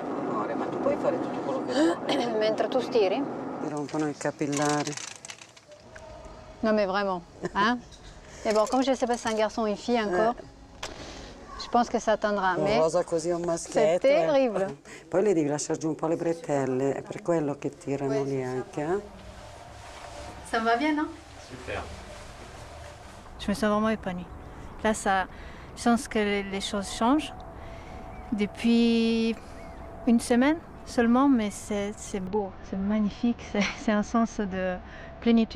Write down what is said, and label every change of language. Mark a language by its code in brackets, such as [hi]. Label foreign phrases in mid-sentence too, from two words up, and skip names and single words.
[it] Amore, ma tu puoi fare tutto quello che vuoi. Mentre tu stiri? Ti rompono il capillare. [fr] Non mais vraiment, hein? Et bon, comme je ne sais pas si c'est un garçon ou une fille encore, je Je pense que ça attendra, mais [it] Rosa così un maschietto. [fr] c'est terrible. [it] Poi le devi lasciare giù un po' le bretelle, è per quello che tirano lì anche. [fr] Ça me va bien, non? Super. Je me sens vraiment épanouie. Là, je sens que les choses changent. Depuis une semaine seulement, mais c'est beau, c'est magnifique, c'est un sens de plénitude.